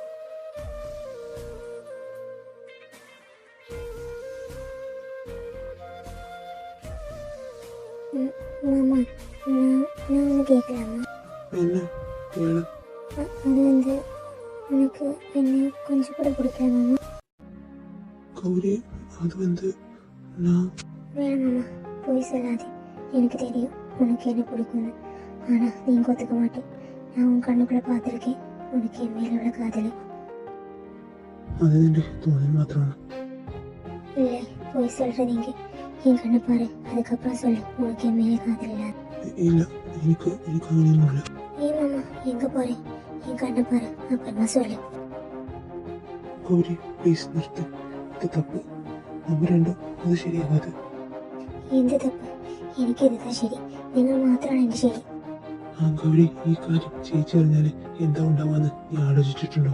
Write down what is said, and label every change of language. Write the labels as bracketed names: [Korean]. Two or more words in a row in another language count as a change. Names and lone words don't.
[Malayalam] മാമ, ഞാൻ ഒന്ന് കേൾക്കലാമ. എന്നെ കേള. അതെന്ത്? എനിക്ക് എന്നെ കൊഞ്ചം കൂടെ പിടിക്കണം മാമ. [Tamil] கௌரி, அது நான் வேணாம் மாமா, போய் சொல்லாதே. எனக்கு தெரியும் உனக்கு என்ன பிடிக்கும்னு. ஆனால் நீ ஒத்துக்க மாட்டேன். நான் உன் கண்ணுக்குள்ளே பார்த்துருக்கேன் உனக்கு என் மேலே உள்ள காதலை. [Malayalam] அது നിന്റെ തോന്നൽ മാത്രമാണ്. [Tamil] இல்லை, போய் சொல்கிற நீங்கள் என் கண்ணை பாரு, அதுக்கப்புறம் சொல்லு உனக்கு என் மேலே காதல் இல்லாது. [Malayalam] ഇല്ല, എനിക്ക് അങ്ങനെയൊന്നുമില്ല. [Tamil] ஏன் மாமா, எங்கே போகிறேன்? என் கண்ணை பாரு, அப்புறமா சொல்லு. [Malayalam] ഗൗരി പ്ലീസ് നിർത്ത്, ഇത് തപ്പ്. നമ്മൾ രണ്ടും അത് ശരിയാവാതെ. എന്ത് തപ്പ്? എനിക്കിത് ശരി, നിങ്ങൾ മാത്രമാണ് എൻ്റെ ശരി. ഗൗരി, ഈ കാര്യം ചേച്ചി അറിഞ്ഞാൽ എന്താ ഉണ്ടാവാന്ന് നീ ആലോചിച്ചിട്ടുണ്ടോ?